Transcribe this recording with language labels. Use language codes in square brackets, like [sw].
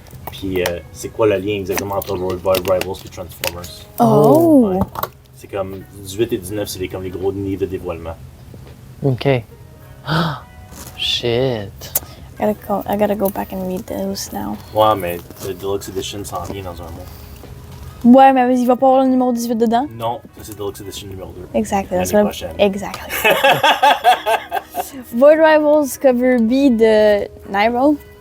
[fr] Puis c'est quoi le lien exactement entre World Rivals et Transformers? Oh! Ouais. C'est comme 18 et 19, c'est comme les gros nids de dévoilement. [en] OK. Ah! Shit. I gotta go back and read those now. [fr] Ouais, mais le Deluxe Edition s'en vient dans un mois. Ouais, mais il va pas avoir le numéro 18 dedans? Non, ça c'est Deluxe Edition numéro 2. [en] Exactly. That's [fr] L'année [en] what [fr] prochaine. [en] Exactly. [fr] Void Rivals cover B de Nairo.